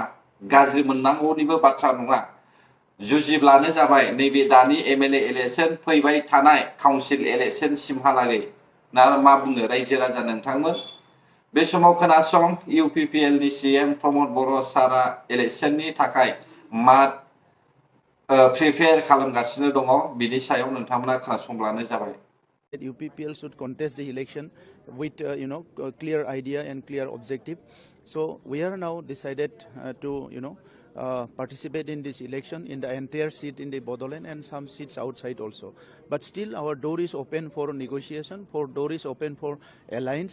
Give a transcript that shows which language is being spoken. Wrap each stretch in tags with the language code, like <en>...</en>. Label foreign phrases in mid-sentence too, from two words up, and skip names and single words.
<brx>गाज्रि मोननांगौनिबो बाथ्रा नङा जुजिब्लानो जाबाय नैबे दानि</brx> <en>MLA election</en> <brx>फैबाय थानाय</brx> <en>council election</en> <brx>सिमहालागै ना मा बुङो रायजो राजा नोंथांमोन बे समाव खोनासं इउपिपिएल नि सीएम प्रमद बर' सारा इलेक्शननि थाखाय मा प्रिपेयार खालामगासिनो दङ बिनि सायाव नोंथांमोना खोनासंब्लानो जाबाय</brx> <en>that UPPL should contest the election with clear idea and clear objective. So we are now decided to participate in this election in the entire seat in the Bodoland and some seats outside also. But still our door is open for negotiation, for door is open for alliance.</en>